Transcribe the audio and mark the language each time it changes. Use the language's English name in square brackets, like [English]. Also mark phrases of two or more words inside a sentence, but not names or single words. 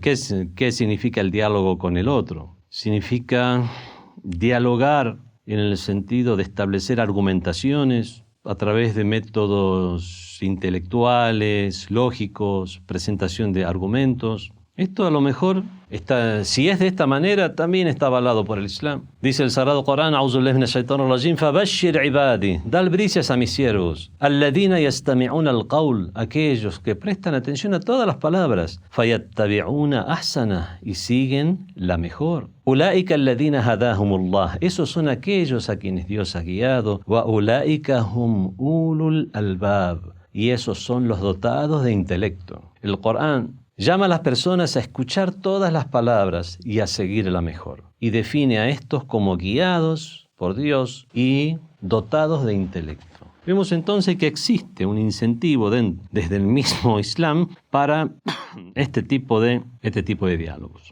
[Spanish] ¿Qué significa el diálogo con el otro? Significa dialogar en el sentido de establecer argumentaciones a través de métodos intelectuales, lógicos, presentación de argumentos. Esto a lo mejor, si es de esta manera, también está avalado por el Islam. Dice el Sagrado Corán, [Arabic] أعوذ بالله من الشيطان الرجيم, فبشر عباد, [Spanish] da albricias a mis siervos, [Arabic] الذين يستمعون القول, [Spanish] aquellos que prestan atención a todas las palabras, [Arabic] فيتبعون أحسنه, [Spanish] y siguen la mejor. [Arabic] أولئك الذين هداهم الله, [Spanish] esos son aquellos a quienes Dios ha guiado, [Arabic] وأولئك هم أولو الألباب, [Spanish] y esos son los dotados de intelecto. El Corán llama a las personas a escuchar todas las palabras y a seguir la mejor. Y define a estos como guiados por Dios y dotados de intelecto. Vemos entonces que existe un incentivo desde el mismo Islam para este tipo de diálogos.